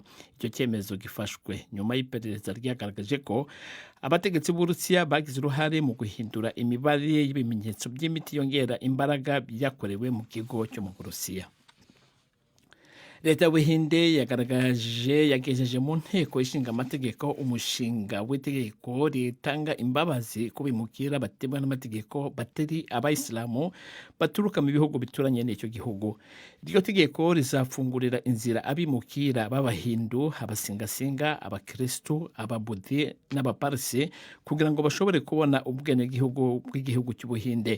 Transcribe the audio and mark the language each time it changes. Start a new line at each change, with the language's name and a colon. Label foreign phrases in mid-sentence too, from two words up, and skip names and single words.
Kinyarwanda: Icyo cyemezo gifashwe nyuma y'iperereza ryagaragaje ko abategetsi b'Uburusiya bagize uruhare mu guhindura imibare y'ibimenyetso by'imiti yongera imbaraga byakorewe mu kigo cyo mu Burusiya. Leta y'Ubuhinde yagejeje mu nteko ishinga amategeko umushinga w'itegeko ritanga imbabazi ku bimukira batemwa n'amategeko batari abayisilamu baturuka mu bihugu bituranye n'icyo gihugu. Iryo tegeko rizafungurira inzira abimukira b'abahindu, abasingasinga, abakristu, ababudhi n'abaparsi kugira ngo bashobore kubona ubwenegihugu bw'igihugu cy'Ubuhinde.